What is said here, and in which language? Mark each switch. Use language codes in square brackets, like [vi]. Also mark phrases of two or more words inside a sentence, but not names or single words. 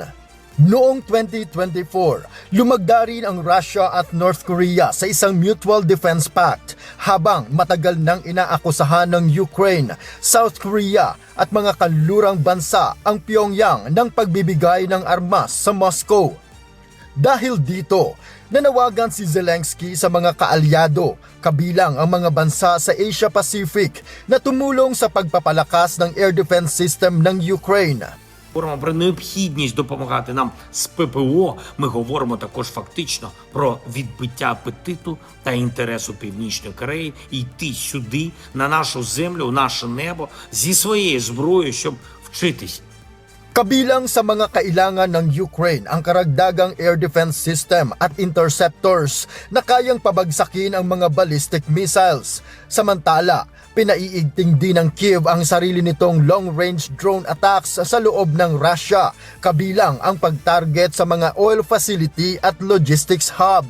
[tl] Noong 2024, lumagda rin ang Russia at North Korea sa isang Mutual Defense Pact habang matagal nang inaakusahan ng Ukraine, South Korea at mga kanlurang bansa ang Pyongyang ng pagbibigay ng armas sa Moscow. Dahil dito, nanawagan si Zelensky sa mga kaalyado, kabilang ang mga bansa sa Asia Pacific na tumulong sa pagpapalakas ng [en] air defense system [tl] ng Ukraine. [uk] Говоримо про необхідність допомагати нам з ППО, ми говоримо також фактично про відбиття апетиту та інтересу Північної Кореї і йти сюди, на нашу землю, у наше небо, зі своєю зброєю, щоб вчитись. [tl] Kabilang sa mga kailangan ng Ukraine ang karagdagang [en] air defense system [tl] at interceptors na kayang pabagsakin ang mga [en] ballistic missiles. [tl] Samantala, pinaiigting din ng Kiev ang sarili nitong [en] long-range drone attacks [tl] sa loob ng Russia, kabilang ang pag-target sa mga [en] oil facility [tl] at [en] logistics hub.